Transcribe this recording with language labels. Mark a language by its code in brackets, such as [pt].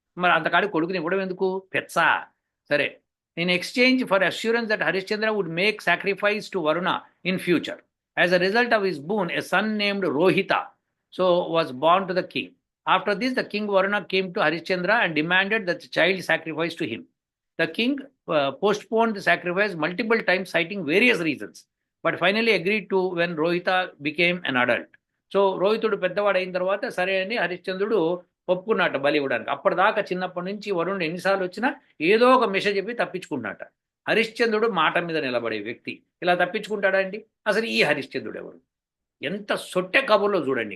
[te] మరి అంతకాడి కొడుకుని ఇవ్వడం ఎందుకు? పెచ్చా. సరే, [en] In exchange for assurance that Harishchandra would make sacrifice to Varuna in future. As a result of his boon, a son named Rohitashva was born to the king. After this, the king Varuna came to Harishchandra and demanded that child sacrifice to him. The king postponed the sacrifice multiple times, citing various reasons, but finally agreed to when Rohita became an adult. [te] So రోహితుడు పెద్దవాడు అయిన తర్వాత సరే అని హరిశ్చంద్రుడు ఒప్పుకున్నట్ట బలి ఇవ్వడానికి. అప్పటిదాకా చిన్నప్పటి నుంచి వరుణుడు ఎన్నిసార్లు వచ్చినా ఏదో ఒక మెసేజ్ చెప్పి తప్పించుకున్నట్ట. హరిశ్చంద్రుడు మాట మీద నిలబడే వ్యక్తి ఇలా తప్పించుకుంటాడా అండి? అసలు ఈ హరిశ్చంద్రుడు ఎవరు? ఎంత సొట్టె కబుర్లో చూడండి.